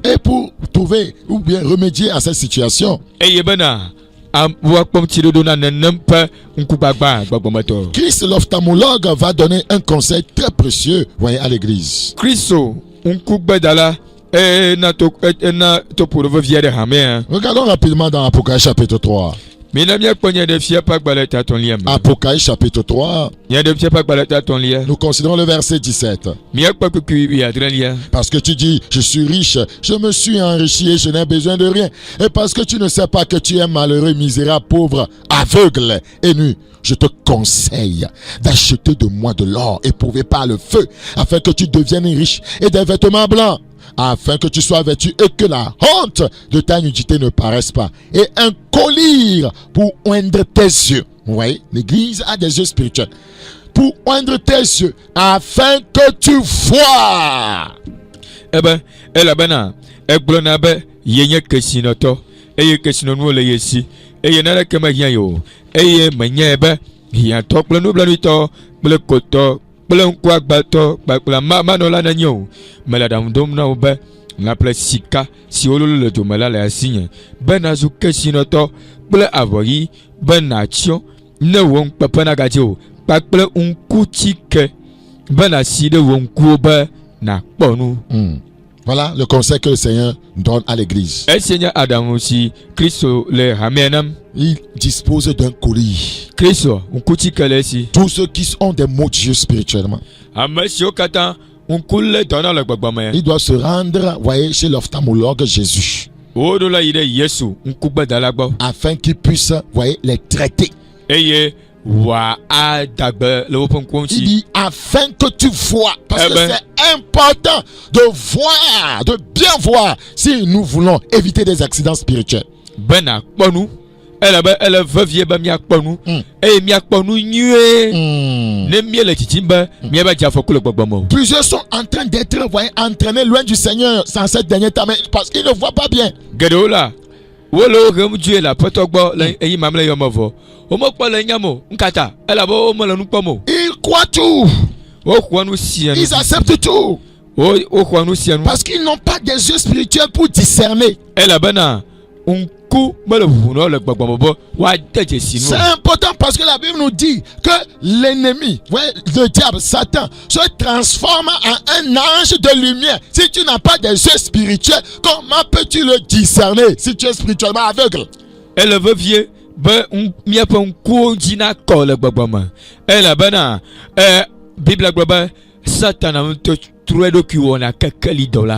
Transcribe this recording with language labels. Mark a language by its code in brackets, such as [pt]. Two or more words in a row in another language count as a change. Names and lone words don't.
[fr] Et pour trouver ou bien remédier à cette situation, [ee] Eye bena woakpɔm tsiɖoɖo na nenem ƒe ŋkugbagba gbɔgbɔmetɔ. [fr] Christ l'ophtalmologue va donner un conseil très précieux, voyez, à l'église. [ee] Kristo ŋkugbedala ena toƒoɖo vevie ɖe hamea. [fr] Regardons rapidement dans Apocalypse chapitre 3. [ee] Mina míakpɔ nye ɖe fia ƒe agbalẽ tatɔ̃lia me. [fr] Apocalypse chapitre 3, [ee] Nye ɖe fia ƒe agbalẽ tatɔ̃lia. [fr] nous considérons le verset 17. [ee] Míakpɔ kpukui 17. [fr] Parce que tu dis, je suis riche, je me suis enrichi et je n'ai besoin de rien. Et parce que tu ne sais pas que tu es malheureux, misérable, pauvre, aveugle et nu, je te conseille d'acheter de moi de l'or éprouvé par le feu, afin que tu deviennes riche, et des vêtements blancs, afin que tu sois vêtu et que la honte de ta nudité ne paraisse pas, et un collier pour oindre tes yeux. Vous voyez, l'église a des yeux spirituels. Pour oindre tes yeux, afin que tu vois. [ee] Ebe elabena egblɔ na be ye nye kesinɔtɔ eye kesinɔnuwo le ye si eye naneke mehiã ye o eye menyae be hiãtɔ kple nublanuitɔ kple kotɔ kple ŋkuagbatɔ kpakple manɔla nenye o. Mele aɖaŋu dom na wo be ŋaƒle sika si wololo le dome la le asinye be nazu kesinɔtɔ kple avɔɣi be natsyɔ ne wò ŋukpeƒe nagadze o kpakple ŋkutike be nasi ɖe wò ŋkuwo be nakpɔ nu. [fr] Voilà le conseil que le Seigneur donne à l'église. [ee] Esie nye aɖaŋu si Kristo le hamea nam. [fr] Il dispose d'un colis. [ee] Kristo ŋkutike le esi. [fr] Tous ceux qui ont des maux Dieu spirituellement, [ee] Ame siwo katã ŋku le dɔ na le gbɔgbɔme. [fr] ils doivent se rendre, voyez, chez l'ophtalmologue Jésus, [ee] Woɖo la yi ɖe Yesu ŋkugbedala gbɔ. [fr] afin qu'il puisse, voyez, les traiter. [ee] eye wa adagbe le woƒe ŋkuwo [fr] Il [ee] ŋuti. [fr] dit afin que tu vois. Parce Eh que ben. c'est important de voir, de bien voir si nous voulons éviter des accidents spirituels. [ee] Be nakpɔ nu elabe ele vevie be miakpɔ nu eye miakpɔ nu nyuie ne miele dzidzim be miabe dze afɔku le gbɔgbɔm o. [fr] Plusieurs sont en train d'être entraînés loin du Seigneur sans ces derniers temps, mais parce qu'ils ne voient pas bien. [ee] Geɖewo la wole wo hem dzoe le aƒetɔ gbɔ le eyi mamle yɔme vɔ womekpɔ le nyam o nkata elabe womele nu kpɔm o. [fr] Ils croient tout. [ee] Woxɔ nu sia nu [fr] Ils acceptent tout. [ee] woxɔ nu sia nu [fr] Parce qu'ils n'ont pas des yeux spirituels pour discerner. [ee] elabena ŋku mele ʋuʋu le gbɔgbɔm be woade dzesi [fr] C'est [ee] nu. [fr] important parce que la Bible nous dit que l'ennemi, ouais, le diable, Satan, se transforme en un ange de lumière. Si tu n'as pas des yeux spirituels, comment peux-tu le discerner si tu es spirituellement aveugle? [ee] Ele vevie be miaƒe ŋkuwo dzi nakɔ le gbɔgbɔme elabena Biblia gblɔ be Satana ŋutɔ trɔ eɖokui wɔna kekeli dɔ la.